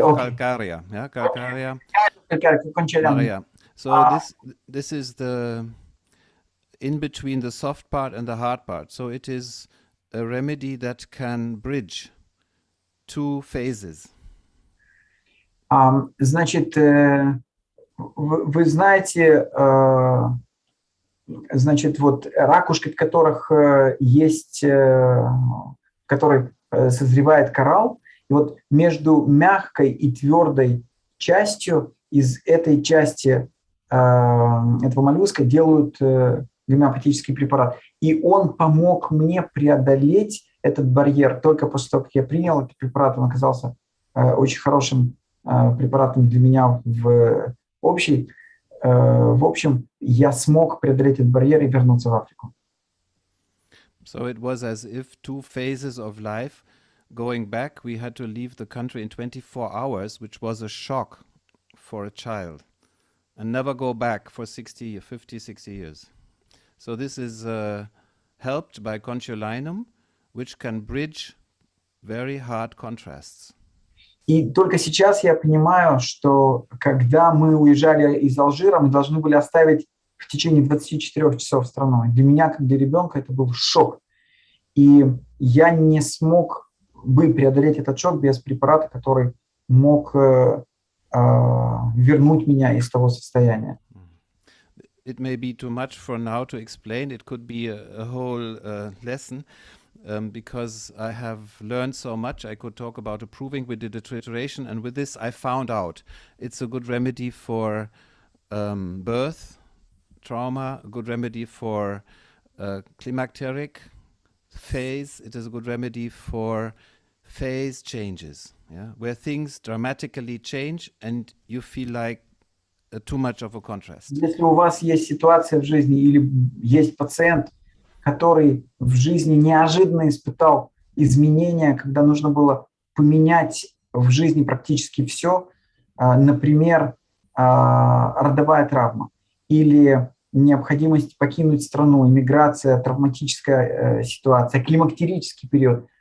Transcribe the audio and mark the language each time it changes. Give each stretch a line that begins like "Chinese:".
English: Calcarea, yeah, Calcarea. Conciolinum. So this is the in between the soft part and the hard part. So it is a remedy that can bridge two phases.
Russian: Значит, вы знаете, значит, вот ракушки, в которых есть, в которой созревает коралл, И вот между мягкой и твердой частью из этой части этого моллюска делают гомеопатический препарат. И он помог мне преодолеть этот барьер. Только после того, как я принял этот препарат, он оказался очень хорошим препаратом для меня в общем, я смог преодолеть этот барьер и вернуться в Африку.
English: So it was as if two phases of life. Going back, we had to leave the country in 24 hours, which was a shock for a child, and never go back for 50, 60 years. So this is helped by concholinum, which can bridge very hard contrasts.
Russian: И только сейчас я понимаю, что когда мы уезжали из Алжира, мы должны были оставить в течение 24 часов страну. Для меня, как для ребенка, это был шок. И я не смог бы преодолеть этот шок без препарата, который мог вернуть меня из того состояния.
English: It may be too much for now to explain. It could be a whole lesson. Because I have learned so much, I could talk about approving. We did a trituration, and with this I found out it's a good remedy for birth, trauma, a good remedy for climacteric phase. It is a good remedy for phase changes, yeah, where things dramatically change and you feel like too much of a contrast.
Russian: Если у вас есть ситуация в жизни или есть пациент, который в жизни неожиданно испытал изменения, когда нужно было поменять в жизни практически все, например, родовая травма или необходимость покинуть страну, иммиграция, травматическая ситуация, климактерический период.